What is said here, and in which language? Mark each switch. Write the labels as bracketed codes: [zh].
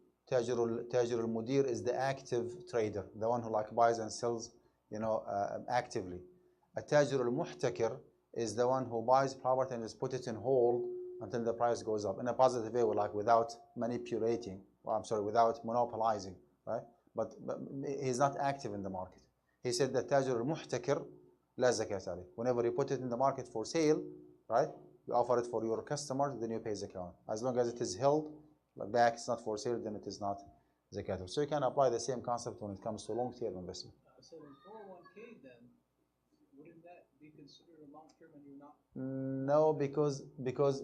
[en] تاجر المدير is the active trader, the one who like buys and sells actively. التاجر المحتكر is the one who buys property and just put it in hold until the price goes up in a positive way, like without manipulating, without monopolizing, right? But he's not active in the market. He said that [ar] تاجر المحتكر لا زكاة عليه. [en] Whenever you put it in the market for sale, right? You offer it for your customers, then you pay zakah. As long as it is held back, it's not for sale, then it is not zakah. So you can apply the same concept when it comes to long-term investment. So in 401k then, wouldn't that be considered a long-term and you're not?